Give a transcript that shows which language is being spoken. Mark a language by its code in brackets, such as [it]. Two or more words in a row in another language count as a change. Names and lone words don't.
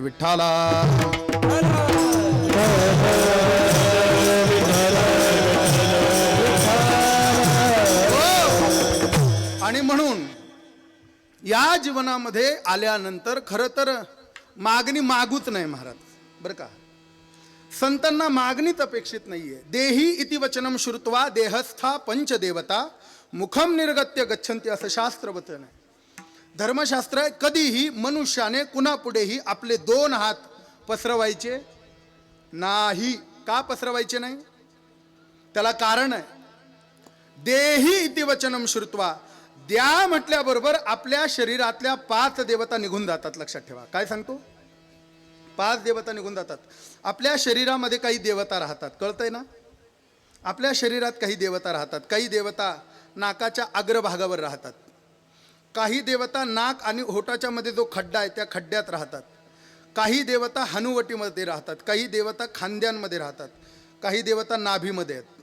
[mr] विठ्ठला आणि म्हणून या जीवनामध्ये आल्यानंतर खरं तर मागणी मागूच नाही महाराज, बरं का. संतांना मागणीच अपेक्षित नाहीये. [sa] देही इति वचनम श्रुत्वा देहस्था पंचदेवता मुखम निर्गत्य गच्छन्ति, [mr] असं शास्त्र वचन आहे, धर्मशास्त्र आहे. कधीही मनुष्याने कुणापुढेही आपले दोन हात पसरवायचे नाही. का पसरवायचे नाही? त्याला कारण आहे. [sa] देही इति वचनम श्रुत्वा, [mr] द्या म्हटल्याबरोबर आपल्या शरीरातल्या 5 देवता निघून जातात. लक्षात ठेवा, काय सांगतो, 5 देवता निघून जातात. आपल्या शरीरामध्ये काही देवता राहतात, कळतंय ना. आपल्या शरीरात काही देवता राहतात. काही देवता नाकाच्या अग्रभागावर राहतात, काही देवता नाक आणि होटाच्या मध्ये जो खड्डा आहे त्या खड्ड्यात राहतात, काही देवता हनुवटीमध्ये राहतात, काही देवता खांद्यांमध्ये राहतात, काही देवता नाभीमध्ये आहेत.